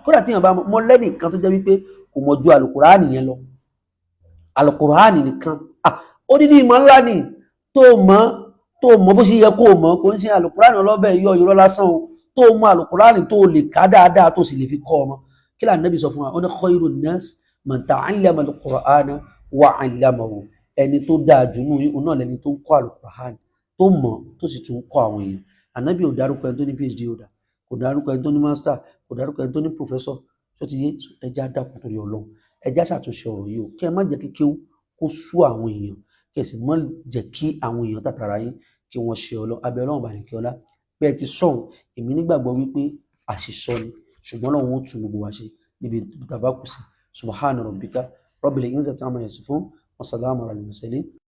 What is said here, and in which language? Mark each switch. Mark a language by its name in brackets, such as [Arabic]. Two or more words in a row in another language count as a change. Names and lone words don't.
[Yoruba] Kódà téèyàn bá mọ lẹ́nìkan tó jẹ́ wípé kò mọ̀ ju àlùkùránì yẹn lọ, àlùkùránì nìkan, odidi ìmọ̀ ńlá ni tó mọ̀ bó ṣe yẹ kó mọ̀, kò ń ṣe àlùkùránì ọlọ́bẹ̀ yọ irọ́ lásán o, tó mọ̀ àlùkùránì tó lè ká dáadáa tó sì lè fi kọ́ ọmọ. Kí là Nábì sọ fún wa, ó ní [Arabic] خير الناس من تعلم القرآن وعلمه, [Yoruba] ẹni tó dáa jù nínú yín náà lẹni tó ń kọ́ àlùkùránì tó mọ̀ tó sì tún kọ́ àwọn èèyàn. Ànábì ò dárúkọ ẹni tó ní [English] PhD holder, [Yoruba] kò dárúkọ ẹni tó ní master, kò dárúkọ ẹni tó ní professor. Tó ti yé, ẹjá dákun torí Ọlọ́run, ẹjá ṣàtúnṣe ọ̀rọ̀ yìí o, kí ẹ má jẹ́ kí kéwú kó sú àwọn èèyàn, kí ẹ sì má jẹ́ kí àwọn èèyàn tàtàrà yín kí wọ́n ṣe Ọlọ́run. Abẹ́ Ọlọ́run bá yín kí ọlá bí ẹ ti sọ̀hún, èmi nígbàgbọ́ wípé àṣìsọ ni, ṣùgbọ́n Ọlọ́run ó tún gbogbo wa ṣe níbi tàbá kù sí. [Arabic] سبحان ربك رب العزة عما يصفون وسلام على المرسلين.